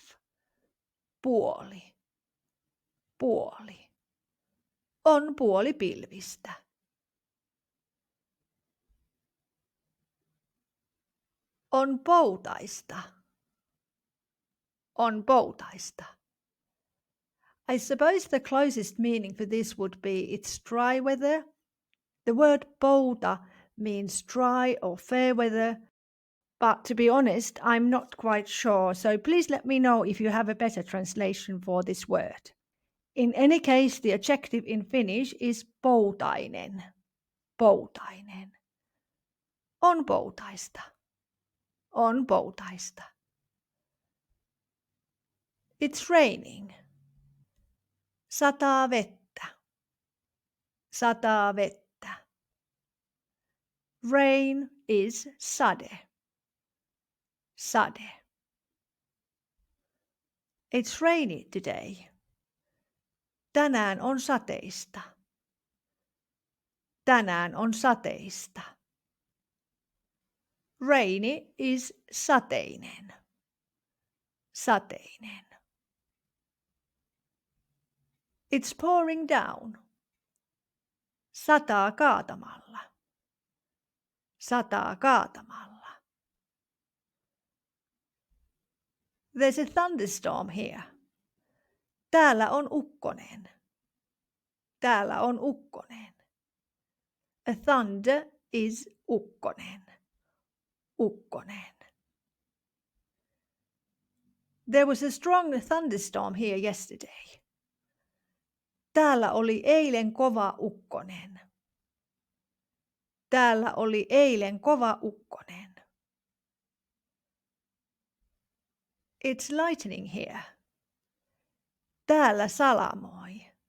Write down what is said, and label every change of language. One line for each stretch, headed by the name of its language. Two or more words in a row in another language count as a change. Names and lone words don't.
Finnish: Puoli. Puoli. On puolipilvistä. On poutaista. On poutaista.
English: I suppose the closest meaning for this would be it's dry weather. The word pouta means dry or fair weather, But to be honest, I'm not quite sure, so please let me know if you have a better translation for this word. In any case, the adjective in Finnish is poutainen.
Finnish: Poutainen. On poutaista. On poutaista.
English: It's raining.
Finnish: Sataa vettä. Sataa vettä.
English: Rain is sade.
Finnish: Sade.
English: It's rainy today.
Finnish: Tänään on sateista. Tänään on sateista.
English: Rainy is sateinen.
Finnish: Sateinen.
English: It's pouring down.
Finnish: Sataa kaatamalla. Sataa kaatamalla.
English: There's a thunderstorm here.
Finnish: Täällä on ukkonen. Täällä on ukkonen.
English: A thunder is ukkonen.
Finnish: Ukkonen.
English: There was a strong thunderstorm here yesterday.
Finnish: Täällä oli eilen kova ukkonen. Täällä oli eilen kova ukkonen.
English: It's lightning here.
Finnish: Täällä salamoi.